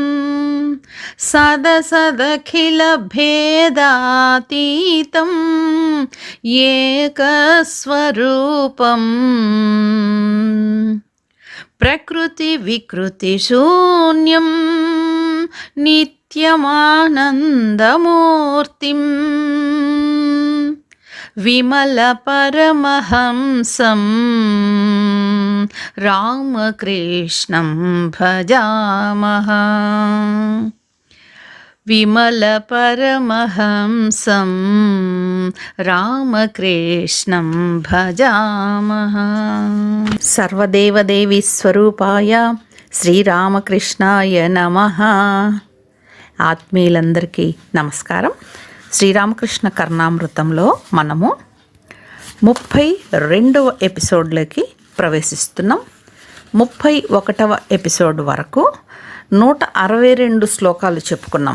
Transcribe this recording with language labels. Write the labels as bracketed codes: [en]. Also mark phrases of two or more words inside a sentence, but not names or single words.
[sa] सदसदखिलभेदातीतं एकस्वरूपं प्रकृतिविकृतिशून्यं नित्यमानन्दमूर्तिम् विमलपरमहंसं रामकृष्णं भजामः। विमलपरमहंसं रामकृष्णं भजामः। सर्वदेवदेवी स्वरूपाय శ్రీరామకృష్ణాయ నమః. [te] ఆత్మీయులందరికీ నమస్కారం. శ్రీరామకృష్ణ కర్ణామృతంలో మనము 32వ ఎపిసోడ్లోకి ప్రవేశిస్తున్నాం. 31వ ఎపిసోడ్ వరకు 162 శ్లోకాలు చెప్పుకున్నాం.